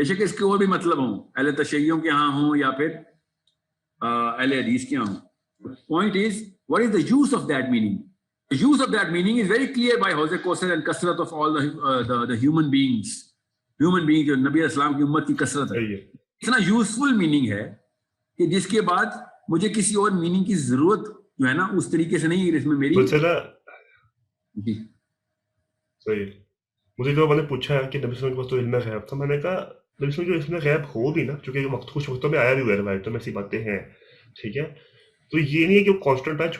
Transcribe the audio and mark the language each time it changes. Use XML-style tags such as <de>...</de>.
<ur>بے شک اس کے اور بھی مطلب ہوں, اہل تشیعوں کے ہاں ہوں یا پھر اہل حدیث کے ہاں ہوں.</ur> <en>Point is what is the use of that meaning? The use of that meaning is very clear by Hawz Kausar and kasrat of all the human beings.</en> <ur>Human beings جو نبی اسلام کی امت کی کثرت ہے, اتنا یوزفل میننگ ہے کہ جس کے بعد مجھے کسی اور میننگ کی ضرورت جو ہے نا اس طریقے سے نہیں, اس میں میری جی صحیح. مجھے جو میں نے پوچھا کہ نبی صلی اللہ علیہ وسلم کے پاس تو علم غیب تھا, میں نے کہا نبی صلی اللہ علیہ وسلم علم غیب ہو بھی نا, چونکہ وقت کچھ وقتوں میں آیا بھی ہوا ہے روایتوں میں ایسی باتیں ہیں, ٹھیک ہے, تو یہ نہیں ہے کہ وہ کانسٹنٹ ہے.</ur>